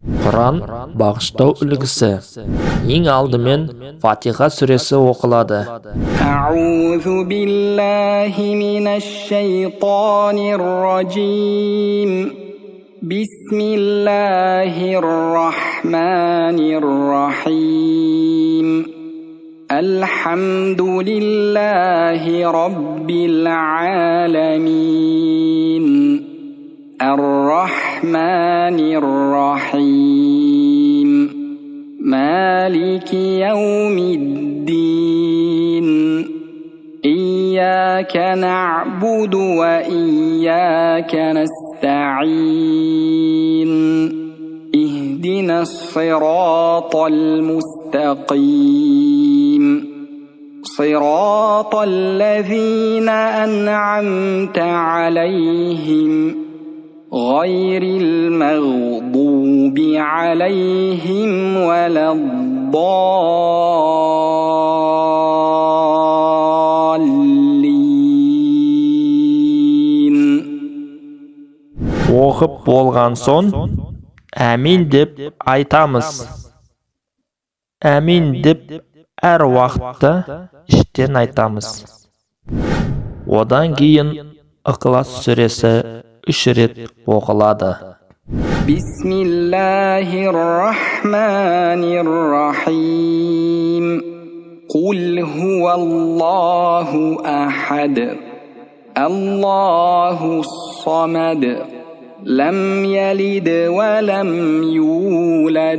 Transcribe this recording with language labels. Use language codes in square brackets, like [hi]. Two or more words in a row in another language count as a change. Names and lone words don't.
[kk] Құран бағыштау үлгісі. Ең алдымен Фатиха сүресі оқылады. [ar] أعوذ بالله من الشيطان الرجيم. بسم الله الرحمن الرحيم. الحمد لله رب العالمين. الرحمن الرحيم. مالك يوم الدين. إياك نعبد وإياك نستعين. اهدنا الصراط المستقيم. صراط الذين أنعمت عليهم. غير المغضوب عليهم ولا الضالين. [kk] Оқып болған соң әмин деп айтамыз. Әмин деп әр уақытта іштен айтамыз. Одан кейін Иқлас сүресі 3 рет оқылады. [ar] بسم الله الرحمن الرحيم. قل هو الله أحد. الله الصمد لم يلد ولم يولد.